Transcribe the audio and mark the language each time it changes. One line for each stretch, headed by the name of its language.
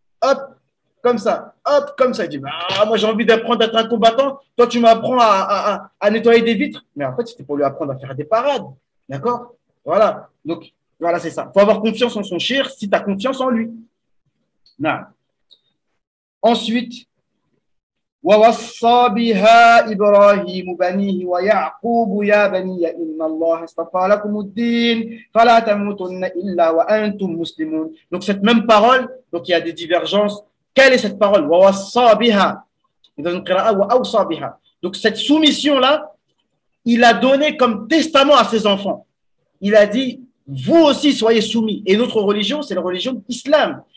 French: Hop, comme ça, hop, comme ça. Il dit, bah, moi j'ai envie d'apprendre à être un combattant, toi tu m'apprends à nettoyer des vitres. Mais en fait, c'était pour lui apprendre à faire des parades. D'accord? Voilà. Donc, voilà, c'est ça. Il faut avoir confiance en son shir si tu as confiance en lui. Non.
Arabic: Ensuite, ووصى بها إبراهيم بنيه ويعقوب يا بني إن الله اصطفى لكم الدين فلا تموتن إلا وأنتم مسلمون.
French: Donc cette même parole, donc il y a des divergences. Quelle est cette parole?
Arabic: ووصى بها.
French: Dans une qira'a
Arabic: وأوصى بها.
French: Donc cette soumission-là, il a donné comme testament à ses enfants. Il a dit, vous aussi soyez soumis. Et notre religion, c'est la religion de l'islam.